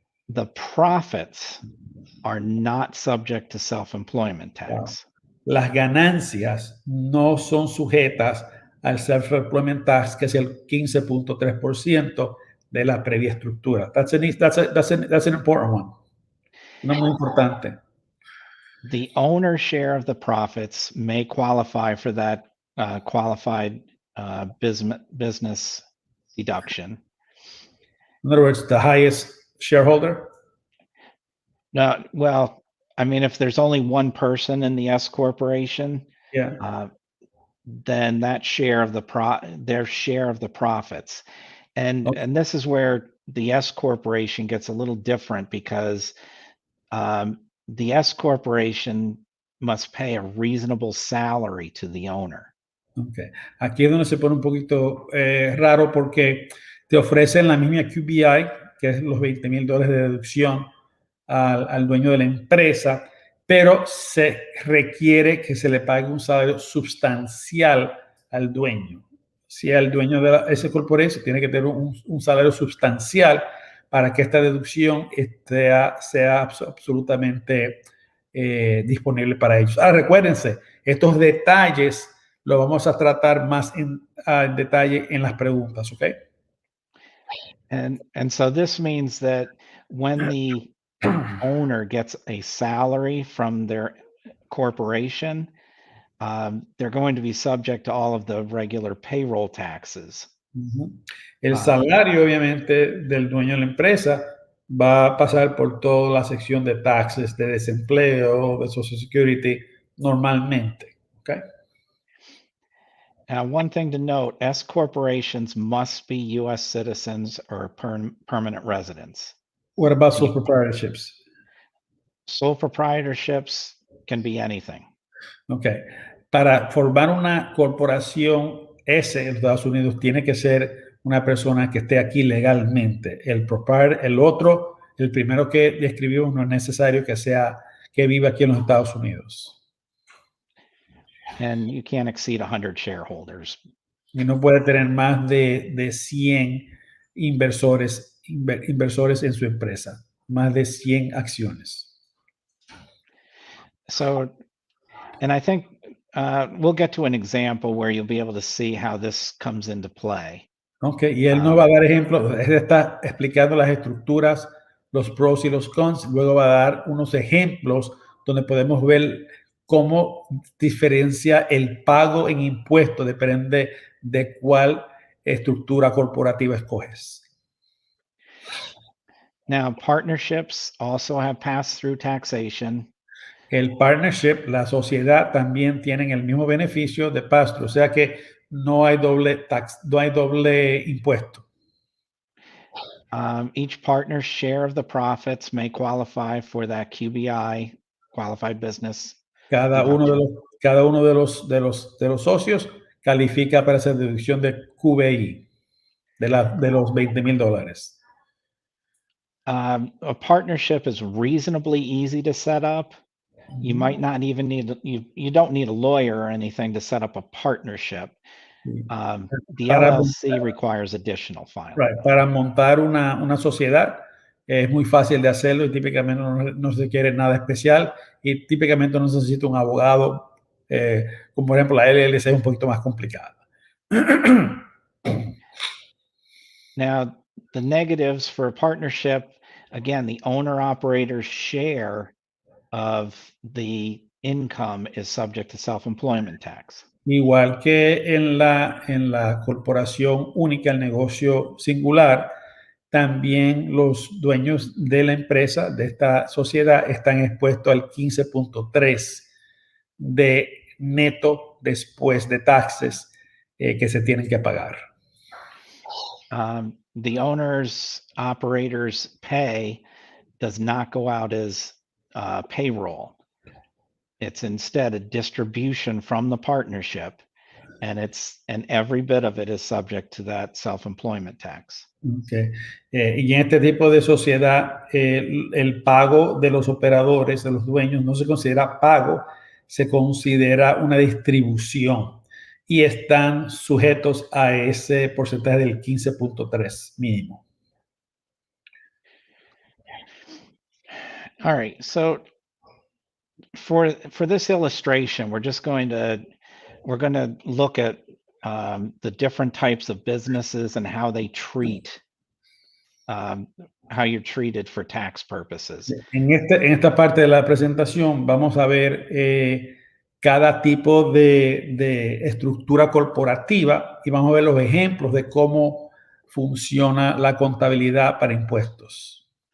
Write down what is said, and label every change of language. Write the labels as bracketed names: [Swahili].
[English] The profits are not subject to self-employment tax. [Spanish] Las ganancias no son sujetas al self-employment tax, que es el 15.3% de la previa estructura. [English] That's an important one. [Spanish] No muy importante. [English] The owner's share of the profits may qualify for that qualified business deduction. In other words, the highest shareholder? No, well, I mean, if there's only one person in the S corporation, Yeah. then that share of their share of the profits. And this is where the S corporation gets a little different because the S corporation must pay a reasonable salary to the owner. Okay. [Spanish] Aquí es donde se pone un poquito raro porque te ofrecen la misma QBI, que es los $20,000 de deducción al dueño de la empresa, pero se requiere que se le pague un salario substancial al dueño. Si el dueño de ese corporación tiene que tener un salario substancial para que esta deducción sea absolutamente disponible para ellos. Recuérdense, estos detalles lo vamos a tratar más en detalle en las preguntas, ¿ok? [English] And so this means that when the owner gets a salary from their corporation, they're going to be subject to all of the regular payroll taxes. [Spanish] El salario, obviamente, del dueño de la empresa va a pasar por toda la sección de taxes, de desempleo, de Social Security, normalmente. [English] Okay? Now, one thing to note, S corporations must be U.S. citizens or permanent residents. What about sole proprietorships? Sole proprietorships can be anything. Okay. [Spanish] Para formar una corporación S en Estados Unidos tiene que ser una persona que esté aquí legalmente. El primero que describimos, no es necesario que viva aquí en los Estados Unidos. [English] And you can't exceed 100 shareholders. [Spanish] Y no puede tener más de 100 inversores en su empresa, más de 100 acciones. [English] So, and I think we'll get to an example where you'll be able to see how this comes into play. [Spanish] Okay, y él nos va a dar ejemplos, él está explicando las estructuras, los pros y los cons, luego va a dar unos ejemplos donde podemos ver cómo diferencia el pago en impuestos, depende de cuál estructura corporativa escoges. [English] Now, partnerships also have pass-through taxation. [Spanish] El partnership, la sociedad, también tienen el mismo beneficio de pass-through, o sea que no hay no hay doble impuesto. [English] Each partner's share of the profits may qualify for that QBI, qualified business. [Spanish] Cada uno de los socios califica para esa deducción de QBI, de los $20,000. [English] A partnership is reasonably easy to set up. You might not even need, you don't need a lawyer or anything to set up a partnership. The [Spanish] Para [English] LLC requires additional filing. Right. [Spanish] Para montar una sociedad es muy fácil de hacerlo y típicamente no se requiere nada especial y típicamente no se necesita un abogado, como por ejemplo la LLC es un poquito más complicada. [English] Now, the negatives for a partnership, again, the owner-operator's share of the income is subject to self-employment tax. [Spanish] Igual que en la corporación única, el negocio singular, también los dueños de la empresa, de esta sociedad, están expuestos al 15.3 de neto después de taxes que se tienen que pagar. [English] The owner's operator's pay does not go out as payroll. It's instead a distribution from the partnership, and every bit of it is subject to that self-employment tax. Okay. [Spanish] Y en este tipo de sociedad, el pago de los operadores, de los dueños, no se considera pago, se considera una distribución y están sujetos a ese porcentaje del 15.3 mínimo. [English] All right, so for this illustration, we're going to look at the different types of businesses and how they treat how you're treated for tax purposes. [Spanish] En esta parte de la presentación vamos a ver cada tipo de estructura corporativa y vamos a ver los ejemplos de cómo funciona la contabilidad para impuestos.